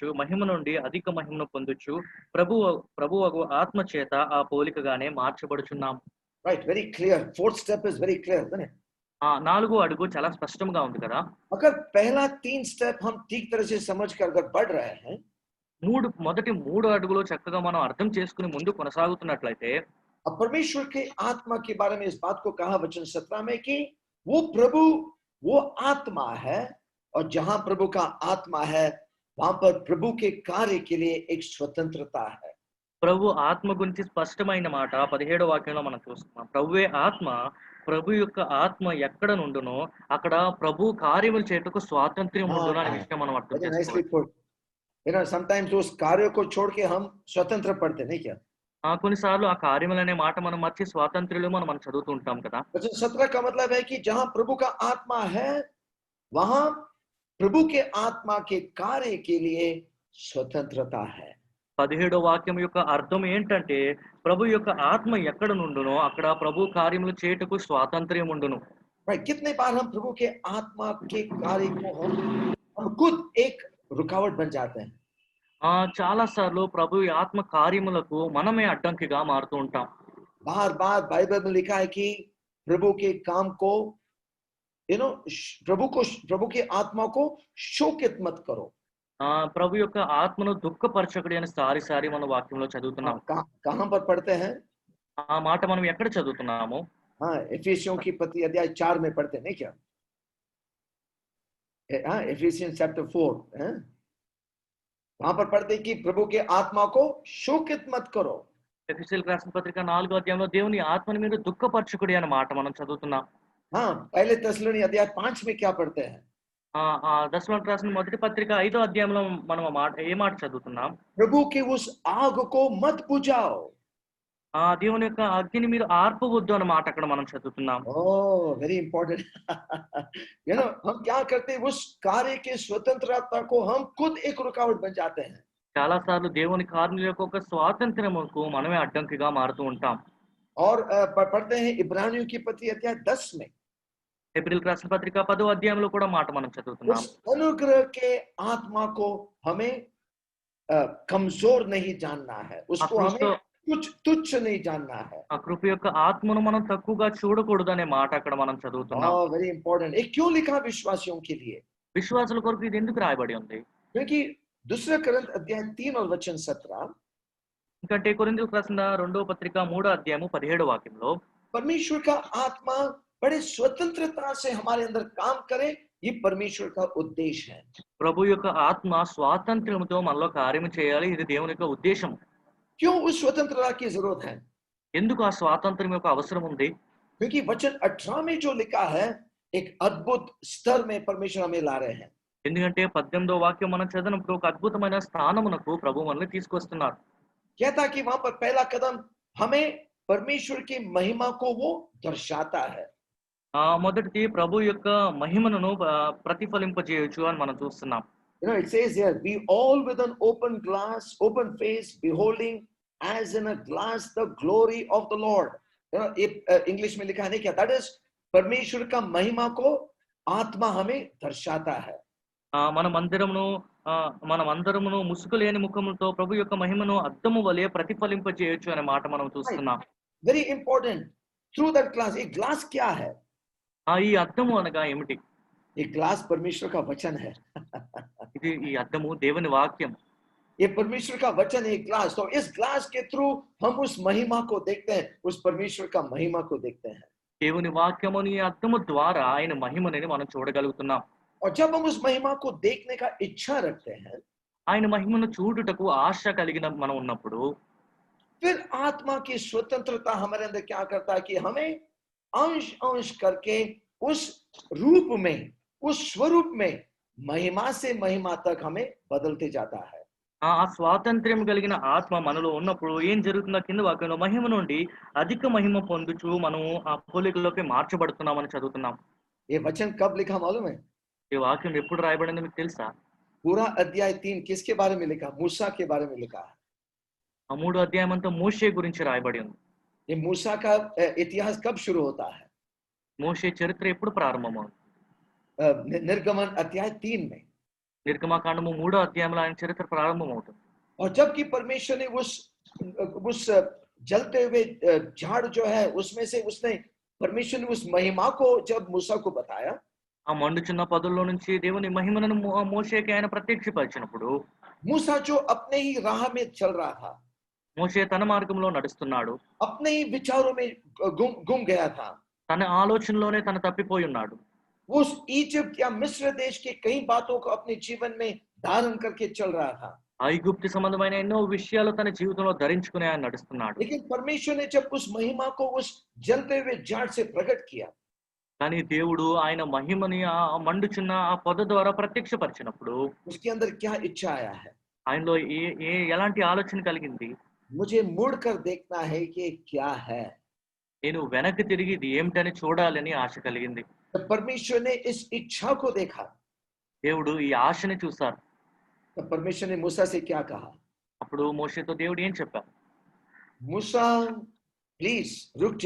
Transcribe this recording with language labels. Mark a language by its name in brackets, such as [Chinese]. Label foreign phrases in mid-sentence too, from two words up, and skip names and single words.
[Telugu] మహిమ నుండి అధిక మహిమను పొందొచ్చు. ప్రభువు ఆత్మ చేత ఆ పోలికగానే మార్చబడుచున్నాం. [English] Right, very clear. Fourth step is very clear, isn't it? [Telugu] 4వ అడుగు చాలా స్పష్టంగా ఉంది కదా. [Hindi] अगर पहला 3 स्टेप हम ठीक तरह से समझ कर अगर बढ़ रहे हैं, [Telugu] మొదటి 3 అడుగులు చక్కగా మనం అర్థం చేసుకుని ముందు కొనసాగుతున్నట్లయితే, [Hindi] अब परमेश्वर के आत्मा के बारे में इस बात को कहा वचन 17 में कि वो प्रभु वो आत्मा है, और जहां प्रभु का आत्मा है वहां पर प्रभु के कार्य के लिए एक स्वतंत्रता है। [Telugu] ప్రభు ఆత్మ గురించి స్పష్టమైన మాట 17వ వాక్యంలో మనం చూస్తున్నాం. ప్రభువే ఆత్మ, ప్రభు యొక్క ఆత్మ ఎక్కడ నుండునో అక్కడ ప్రభు కార్యములు చేయుటకు స్వాతంత్ర్యం ఉండును అనే విషయం మనం అర్థం [English] Very nicely [Telugu] చేసుకోవాలి. [English] put. Sometimes [Hindi] उस कार्यों को छोड़ के हम स्वतंत्र पढ़ते नहीं क्या? [Telugu] కొన్నిసార్లు ఆ కార్యములు అనే మాట మనం మర్చి స్వాతంత్ర్యులు మనం చదువుతూ ఉంటాం కదా. [Hindi] वचन 17 का मतलब है कि जहां प्रभु का आत्मा है वहां प्रभु के आत्मा के कार्य के लिए स्वतंत्रता है. [Telugu] 17వ వాక్యం యొక్క అర్థం ఏంటంటే ప్రభు యొక్క ఆత్మ ఎక్కడ నుండునో అక్కడ ప్రభు కార్యములు చేయుటకు స్వాతంత్ర్యం ఉండును. [English] Right? [Hindi] कितने बार हम प्रभु के आत्मा के कार्य को हम खुद एक रुकावट बन जाते हैं. [Telugu] చాలా సార్లు ప్రభు ఈ ఆత్మ కార్యములకు మనమే అడ్డంకిగా మారుతూ ఉంటాం. [Hindi] बार बार बाइबल में लिखा है कि प्रभु के काम को प्रभु के आत्मा को शोकित मत करो. [Telugu] ప్రభు యొక్క ఆత్మను దుఃఖపరచకుడి అని సారి మన వాక్యంలో చదువుతున్నాం. [Hindi] कहां पर पढ़ते हैं? [Telugu] ఆ మాట మనం ఎక్కడ చదువుతున్నాము? [Hindi] हाँ, एफिसियों की पत्री अध्याय 4 में पढ़ते हैं नहीं क्या? हाँ, एफिसियंस चैप्टर 4 है? वहां पर पढ़ते हैं कि प्रभु के आत्मा को शोकित मत करो. [Telugu] ఎఫెసీయులకు రాసిన పత్రిక 4వ అధ్యాయంలో దేవుని ఆత్మని మీరు దుఃఖపరచకుడి అనే మాట మనం చదువుతున్నాం. [Hindi] हाँ, पहले थिस्सलुनी अध्याय 5 में क्या पढ़ते हैं? [Telugu] దశలోనికి రాసిన మొదటి పత్రిక 5వ అధ్యాయంలో మనం ఏ మాట చదువుతున్నాం? [Hindi] प्रभु की उस आग को मत बुझाओ. [Telugu] దేవుని యొక్క అగ్నిని మీరు ఆర్పవద్దు అన్న మాట అక్కడ మనం చదువుతున్నాం. [English] Oh, very important. [Hindi] हम क्या करते हैं? उस कार्य की स्वतंत्रता को हम खुद एक रुकावट बन जाते हैं. [Telugu] చాలా సార్లు దేవుని కార్యాల యొక్క ఒక స్వాతంత్ర్యముకు మనమే అడ్డంకిగా మారుతూ ఉంటాం. [Hindi] और पढ़ते हैं इब्रानियों की पत्री अध्याय 10 में. [Telugu] హెబ్రీయులకు రాసిన పత్రిక 10వ అధ్యాయంలో కూడా మాట మనం చదువుతున్నాం. [Hindi] उस अनुग्रह के आत्मा को हमें कमजोर नहीं जानना है. उसको हमें कुछ तुच्छ नहीं जानना है. [Telugu] ఆ కృప యొక్క ఆత్మను మనం తక్కువగా చూడకూడదు అనే మాట అక్కడ మనం చదువుతున్నాం. [English] very important. [Hindi] ये क्यों लिखा विश्वासियों के लिए? [Telugu] విశ్వాసుల కొరకు ఇది ఎందుకు రాయబడి ఉంది? [Hindi] क्योंकि दूसरे कोरिन्थ अध्याय 3 और वचन 17 [Telugu] ఎందుకంటే కొరింథీయులకు రాసిన 2వ పత్రిక 3వ అధ్యాయము 17వ వాక్యంలో [Hindi] परमेश्वर का आत्मा बड़े स्वतंत्रता से हमारे अंदर काम करे, ये परमेश्वर का उद्देश्य है. [Telugu] ప్రభు యొక్క ఆత్మ స్వాతంత్ర్యముతో మనలో కార్యము చేయాలి, ఇది దేవుని యొక్క ఉద్దేశం. [Hindi] क्यों उस स्वतंत्रता की जरूरत है? [Telugu] ఎందుకు ఆ స్వాతంత్ర్యం యొక్క అవసరం ఉంది? [Hindi] क्योंकि वचन 18 में जो लिखा है एक अद्भुत स्तर में परमेश्वर हमें ला रहे हैं. [Telugu] ఎందుకంటే 18వ వాక్యం మనం చదివినప్పుడు ఒక అద్భుతమైన స్థానమునకు ప్రభు మనల్ని తీసుకొస్తున్నారు. [Hindi] कहता कि वहां पर पहला कदम हमें परमेश्वर की महिमा को वो दर्शाता है. [Telugu] మొదటిది ప్రభు యొక్క మహిమను ప్రతిఫలింపజేయొచ్చు అని మనం చూస్తున్నాం. [English] It says here, we all with an open face, beholding as in a glass the glory of the Lord. [Hindi] इंग्लिश में लिखा है क्या? [English] That is [Hindi] परमेश्वर का महिमा को आत्मा हमें दर्शाता है. [Telugu] మనమందరమును ముసుగులేని ముఖములతో ప్రభు యొక్క మహిమను అద్దము వలె ప్రతిఫలింపజేయొచ్చు అనే మాట మనం చూస్తున్నాం. [English] Very important. Through that glass, [Hindi] ये glass क्या है? [Telugu] ఈ అద్దము అనగా ఏమిటి? [Hindi] ये ग्लास परमेश्वर का वचन है. [Telugu] ఇది ఈ అద్దము దేవుని వాక్యం. [Hindi] ये परमेश्वर का वचन है ग्लास. तो इस ग्लास के थ्रू हम उस महिमा को देखते हैं, उस परमेश्वर का महिमा को देखते हैं. [Telugu] దేవుని వాక్యముని ఈ అద్దము ద్వారా ఆయన మహిమని మనం చూడగలుగుతున్నాం. [Hindi] और जब हम उस महिमा को देखने का इच्छा रखते हैं, [Telugu] ఆయన మహిమను చూడుటకు ఆశ కలిగిన మనం ఉన్నప్పుడు [Hindi] फिर आत्मा की स्वतंत्रता हमारे अंदर क्या करता है कि हमें अंश करके उस रूप में, उस स्वरूप में महिमा से महिमा तक हमें बदलते जाता है. [Telugu] ఆ స్వాతంత్ర్యం కలిగిన ఆత్మ మనలో ఉన్నప్పుడు ఏం జరుగుతుందో కింద వాక్యంలో మహిమ నుండి అధిక మహిమ పొందుచు మనం ఆ పోలికలోకి మార్చబడుతున్నామని చదువుతున్నాం. [Hindi] ये वचन कब लिखा मालूम है? [Telugu] ఈ వాక్యం ఎప్పుడు రాయబడిందో మీకు తెలుసా? [Hindi] पूरा अध्याय 3 किसके बारे में लिखा? मूसा के बारे में लिखा है. [Telugu] ఆ 3వ అధ్యాయం అంతా మోషే గురించి రాయబడి ఉంది. [Hindi] ये मूसा का इतिहास कब शुरू होता है? [Telugu] మోషే చరిత్ర ఎప్పుడు ప్రారంభమవుతుంది? [Hindi] निर्गमन अध्याय 3 में. [Telugu] నిర్గమకాండము 3వ అధ్యాయంలో ఆయన చరిత్ర ప్రారంభమవుతుంది. [Hindi] और जबकि परमेश्वर ने उस जलते हुए झाड़ जो है उसमें से उसने परमेश्वर ने उस महिमा को जब मूसा को बताया, [Telugu] ఆ మండుచున్న పదుల్లో నుంచి దేవుని మహిమను మోషేకి ఆయన ప్రత్యక్షపరిచినప్పుడు [Hindi] मूसा जो अपने ही राह में चल रहा था, [Telugu] మోషే తన మార్గంలో నడుస్తున్నాడు, [Hindi] अपने ही विचारों में गुम गया था. [Telugu] తన ఆలోచనలోనే తను తప్పిపోయి ఉన్నాడు. [Hindi] उस इजिप्ट या मिस्र देश की कई बातों को अपने जीवन में धारण करके चल रहा था. [Telugu] ఐగుప్తు సంబంధమైన ఎన్నో విషయాలు తన జీవితంలో ధరించుకుని ఆయన నడుస్తున్నాడు. [Hindi] लेकिन परमेश्वर ने जब उस महिमा को उस जलते हुए जाट से प्रकट किया, [Telugu] కానీ దేవుడు ఆయన మహిమని ఆ మండుచున్న ఆ పొద ద్వారా ప్రత్యక్షపరిచినప్పుడు [Hindi] उसके अंदर क्या इच्छा आया है? [Telugu] ఆయనలో ఎలాంటి ఆలోచన కలిగింది? [Hindi] मुझे मुड़कर देखना है कि ये क्या है। [Telugu] నేను వెనక్కి తిరిగి ఇది ఏమిటని చూడాలని ఆశ కలిగింది. [Hindi] तो परमेश्वर ने इस इच्छा को देखा, [Telugu] దేవుడు ఈ ఆశని చూశారు. [Hindi] तो परमेश्वर ने मूसा से क्या कहा? [Telugu] అప్పుడు మోషేతో దేవుడు ఏం చెప్పారు? [Hindi] मूसा प्लीज रुक जा,